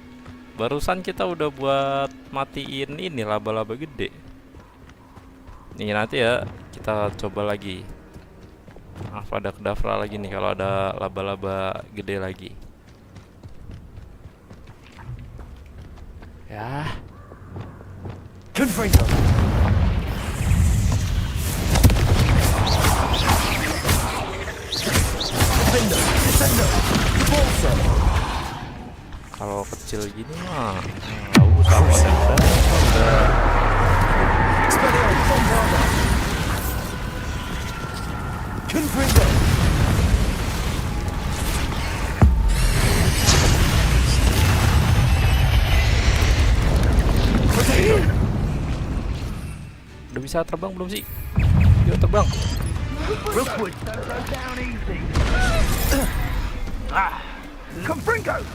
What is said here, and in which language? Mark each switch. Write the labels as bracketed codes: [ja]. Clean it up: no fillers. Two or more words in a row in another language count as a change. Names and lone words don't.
[id] Barusan kita udah buat matiin ini laba-laba gede. Nih nanti ya kita coba lagi Avada-kedavra lagi nih kalau ada laba-laba gede lagi. Ya. Confringo. Defender. Descender. Repulsor. Kalau kecil gini mah nggak usah udah. Expelliarmus Bombarda. Confringo. Potato. Udah bisa terbang belum sih? Yuk terbang. Rookwood. Confringo.